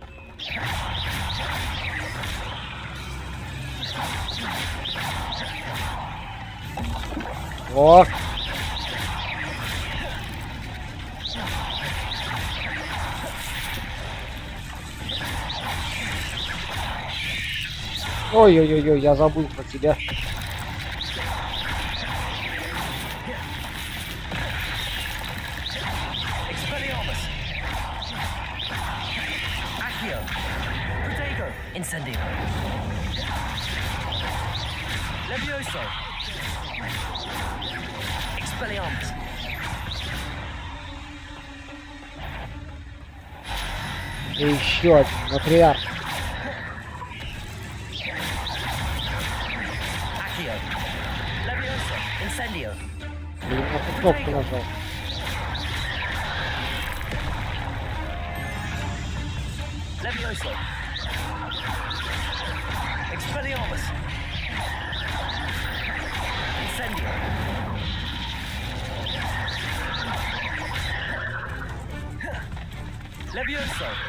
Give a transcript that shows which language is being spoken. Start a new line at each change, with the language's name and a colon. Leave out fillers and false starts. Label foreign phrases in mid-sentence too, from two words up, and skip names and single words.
Russian: О! Ой-ой-ой, я забыл про тебя. Incendio. Levioso. Expelliarmus. И еще один матриарх. Accio. Levioso. Incendio. Блин, я тут кнопку нажал. Levioso. Expelliarmus. Incendio. Levioso.